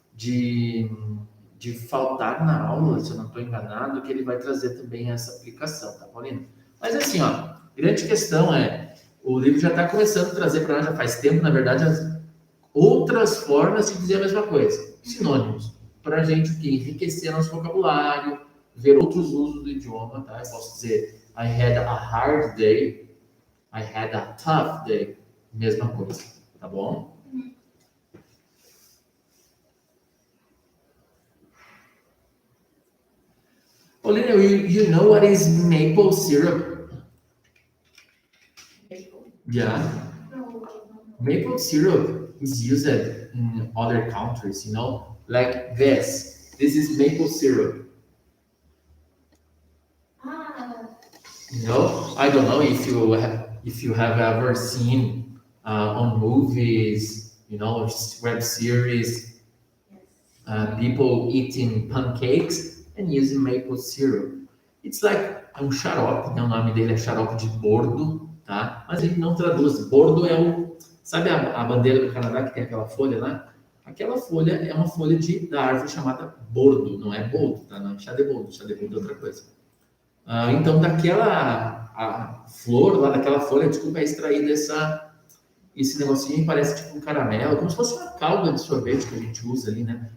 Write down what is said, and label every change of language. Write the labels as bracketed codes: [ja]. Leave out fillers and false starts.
[pt] De faltar na aula, se eu não estou enganado, que ele vai trazer também essa aplicação, tá, Paulina? Mas assim, ó, grande questão é, o livro já está começando a trazer para nós, já faz tempo, na verdade, as outras formas de dizer a mesma coisa, sinônimos, para a gente o quê? Enriquecer nosso vocabulário, ver outros usos do idioma, tá? Eu posso dizer, [en] I had a hard day, I had a tough day, [pt] mesma coisa, tá bom? [en] Paulina, you know what is maple syrup? Yeah. Maple syrup is used in other countries, you know, like this. This is maple syrup. You know, I don't know if you have ever seen on movies, you know, web series, people eating pancakes and using maple syrup. It's like [pt] um xarope, né? O nome dele é xarope de bordo, tá? Mas ele não traduz. Bordo é o, sabe a bandeira do Canadá que tem aquela folha lá? Aquela folha é uma folha da árvore chamada bordo, não é boldo, tá? Não é chá de boldo é outra coisa. Então, a flor lá, daquela folha, desculpa, é extraída esse negocinho, parece tipo um caramelo, como se fosse uma calda de sorvete que a gente usa ali, né?